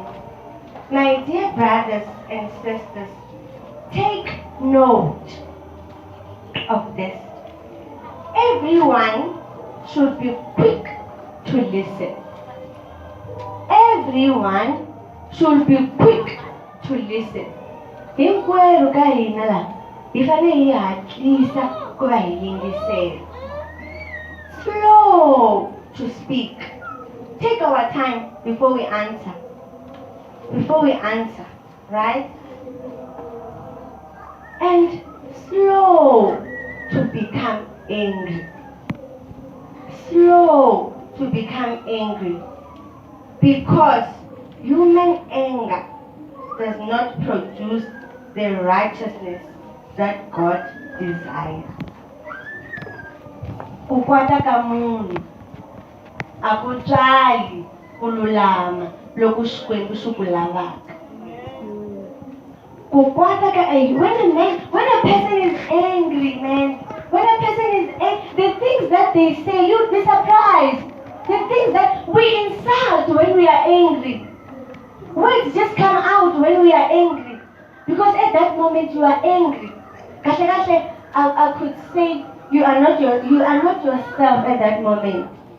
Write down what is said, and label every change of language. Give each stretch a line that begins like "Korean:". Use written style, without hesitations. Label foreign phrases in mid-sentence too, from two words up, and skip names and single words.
English: My dear brothers and sisters, take note of this. Everyone should be quick to listen. Everyone should be quick to listen.
Tsonga: Hinkwerhu ka hina la hi fane hi hatlisa ku va hi yingisela.
English: Slow to speak. Take our time before we answer. before we answer, right? And slow to become angry. Slow to become angry. Because human anger does not produce the righteousness that God desires.
Tsonga: Kukwata ka munhu akutswali kululama loko Xikwembu xi ku lavaka. Kukwata ka
English: when a person is angry, man, when a person is angry, the things that they say, you'd be surprised. The things that we insult when we are angry. Words just come out when we are angry. Because at that moment you are angry. I could say you are not yourself at that moment.